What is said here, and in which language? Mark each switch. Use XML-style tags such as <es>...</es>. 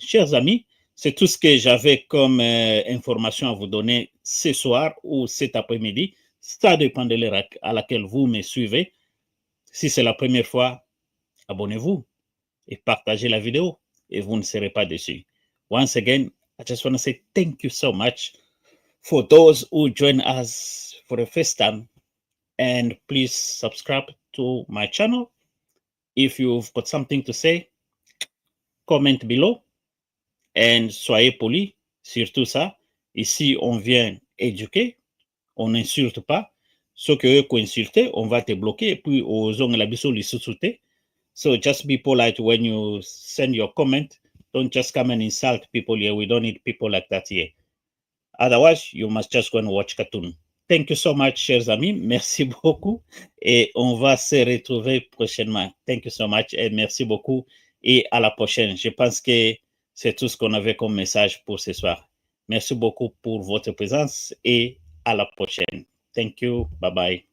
<fr>Chers amis, c'est tout ce que j'avais comme information à vous donner ce soir ou cet après-midi. Ça dépend de l'heure à laquelle vous me suivez. Si c'est la première fois, abonnez-vous et partagez la vidéo et vous ne serez pas déçus.</fr> <en>Once again, I just want to say thank you so much for those who join us for the first time. And please subscribe to my channel. If you've got something to say, comment below.</en> <fr>And soyez polis, surtout ça. Ici, on vient éduquer, on n'insulte pas. Ce que eux insulter, on va te bloquer. Et puis,</fr> <ln>aux ongles la biso li sous-souter.</ln> <en>So just be polite when you send your comment. Don't just come and insult people here. We don't need people like that here. Otherwise, you must just go and watch cartoon. Thank you so much,</en> <fr>chers amis. Merci beaucoup. Et on va se retrouver prochainement.</fr> <en>Thank you so much</en> <fr>et merci beaucoup. Et à la prochaine. Je pense que c'est tout ce qu'on avait comme message pour ce soir. Merci beaucoup pour votre présence et à la prochaine.</fr> <en>Thank you. Bye bye.</en>